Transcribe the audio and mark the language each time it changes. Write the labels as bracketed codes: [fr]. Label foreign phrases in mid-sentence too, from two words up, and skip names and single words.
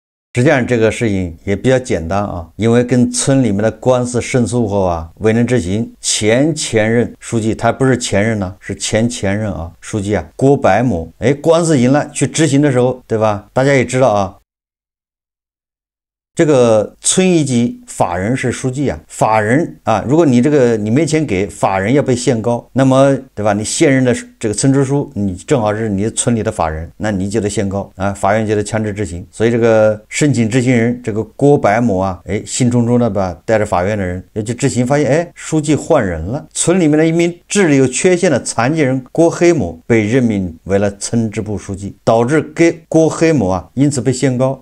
[zh] 實際上這個事情也比較簡單啊，因為跟村裡面的官司勝訴後啊，未能執行，前任書記，他不是前任呢，是前任啊，書記啊，郭百亩，官司贏了，去執行的時候，對吧？大家也知道啊。這個村一級法人是書記啊，法人啊，如果你你沒錢給法人要被限高，那麼对吧？你现任的这个村支书，你正好是你村里的法人，那你就得限高啊，法院就得强制执行。所以这个申請執行人這個郭百亩啊，興沖沖的吧，帶着法院的人要去執行，發現書記換人了，村裡面的一名智力有缺陷的殘疾人郭黑某被任命為了村支部書記，導致郭黑某啊因此被限高。